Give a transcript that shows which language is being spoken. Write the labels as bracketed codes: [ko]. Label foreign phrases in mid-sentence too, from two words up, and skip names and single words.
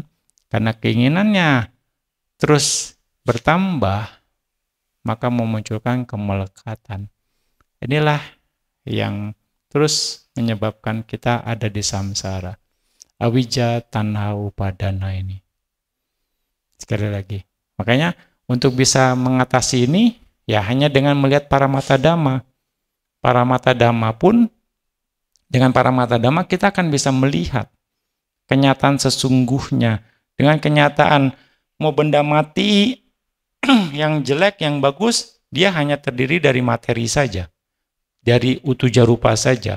[id] Karena keinginannya terus bertambah, maka memunculkan kemelekatan. Inilah yang terus menyebabkan kita ada di samsara. [pi] Awija tanha upadana ini. [id] Sekali lagi. Makanya untuk bisa mengatasi ini, ya hanya dengan melihat [pi] paramata dhamma. Paramata dhamma [id] pun, dengan [pi] paramata dhamma [id] kita akan bisa melihat kenyataan sesungguhnya. Dengan kenyataan mau benda mati, yang jelek, yang bagus, dia hanya terdiri dari materi saja. Dari [pi] utuja rupa [id] saja.